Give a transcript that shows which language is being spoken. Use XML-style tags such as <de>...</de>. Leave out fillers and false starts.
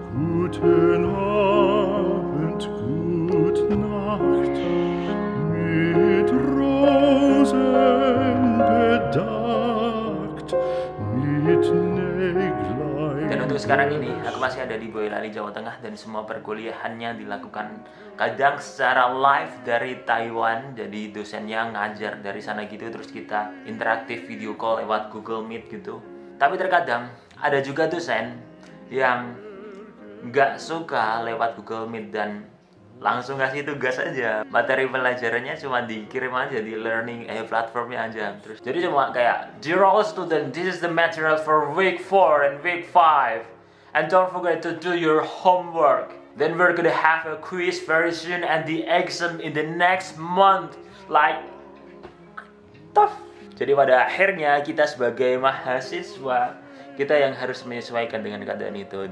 <de>Guten Abend, gute Nacht, mit Rosen bedeckt, mit Näglein.</de> <id>Dan untuk sekarang ini, aku masih ada di Boyolali, Jawa Tengah, dan semua perkuliahannya dilakukan kadang secara live dari Taiwan. Jadi dosennya ngajar dari sana gitu, terus kita interaktif video call lewat Google Meet gitu. Tapi terkadang ada juga dosen yang nggak suka lewat Google Meet dan langsung kasih tugas aja. Materi pelajarannya cuma dikirim aja di learning platformnya aja. Terus jadi cuma kayak,</id> <en>dear all student, this is the material for week 4 and week 5, and don't forget to do your homework. Then we're gonna have a quiz very soon and the exam in the next month. Like tough.</en> <id>Jadi pada akhirnya kita sebagai mahasiswa, kita yang harus menyesuaikan dengan keadaan itu.</id>